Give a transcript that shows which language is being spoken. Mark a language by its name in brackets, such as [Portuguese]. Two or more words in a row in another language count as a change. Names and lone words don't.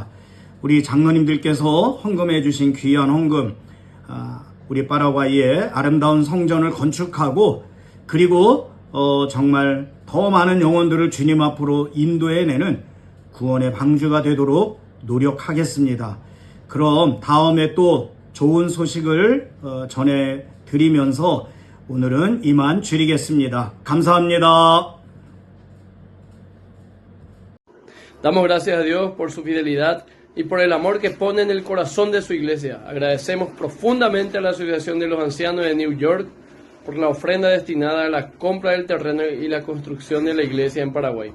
[Korean] 우리 장로님들께서 헌금해 주신 귀한 헌금, 우리 파라과이의 아름다운 성전을 건축하고 그리고 정말 더 많은 영혼들을 주님 앞으로 인도해내는 구원의 방주가 되도록 노력하겠습니다. 그럼 다음에 또 좋은 소식을 전해드리면서 오늘은 이만 줄이겠습니다. 감사합니다. [Spanish] Damos gracias a Dios por su fidelidad y por el amor que pone en el corazón de su iglesia. Agradecemos profundamente a la Asociación de los Ancianos de New York por la ofrenda destinada a la compra del terreno y la construcción de la iglesia en Paraguay.